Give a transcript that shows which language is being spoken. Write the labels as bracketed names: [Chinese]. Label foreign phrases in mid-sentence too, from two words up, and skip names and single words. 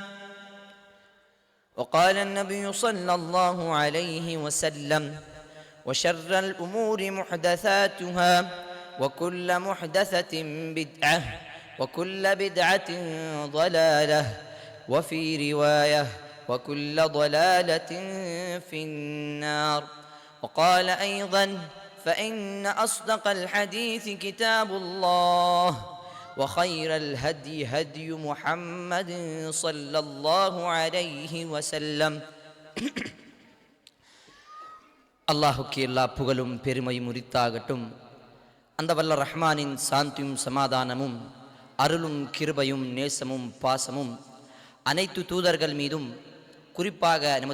[Arabic] وقال النبي صلى الله عليه وسلم وشر الأمور محدثاتها وكل محدثة بدعة وكل بدعة ضلالة وفي رواية وكل ضلالة في النار. وقال أيضا فإن أصدق الحديث كتاب الله وخير الهدي هدي محمد صلى الله عليه وسلم. [Tamil] அல்லாஹுக்கு எல்லா புகழும் பெருமையும் உரித்தாகட்டும். அந்த வல்ல ரஹ்மானின் சாந்தியும் சமாதானமும் அருளும் கிருபையும் நேசமும் பாசமும் அனைத்து தூதர்கள் மீதும், குறிப்பாக நமது